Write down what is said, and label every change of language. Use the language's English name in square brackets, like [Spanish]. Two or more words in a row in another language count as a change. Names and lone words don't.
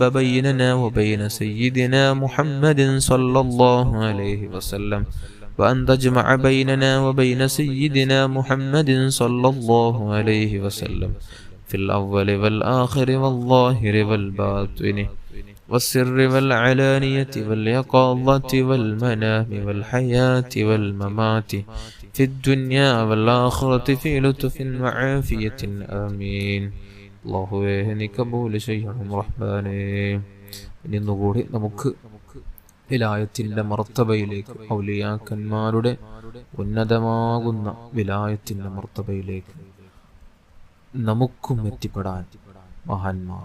[Arabic] بيننا وبين سيدنا محمد صلى الله عليه وسلم وأن تجمع بيننا وبين سيدنا محمد صلى الله عليه وسلم في الأول والآخر والظاهر والباطن والسر والعلانية واليقظة والمنام والحياة والممات في الدنيا والآخرة في لطف وعافية آمين. [Malayalam] അല്ലാഹുവേ നീ കബൂൽ ചെയ്യണം റഹ്മാനേ. ഇനി ഒന്നുകൂടി നമുക്ക് വിലായത്തിന്റെ മർത്തബയിലേക്ക്, ഔലിയാക്കന്മാരുടെ ഉന്നതമാകുന്ന വിലായത്തിന്റെ മർത്തബയിലേക്ക് നമുക്കും എത്തിപ്പെടാൻ മഹാന്മാർ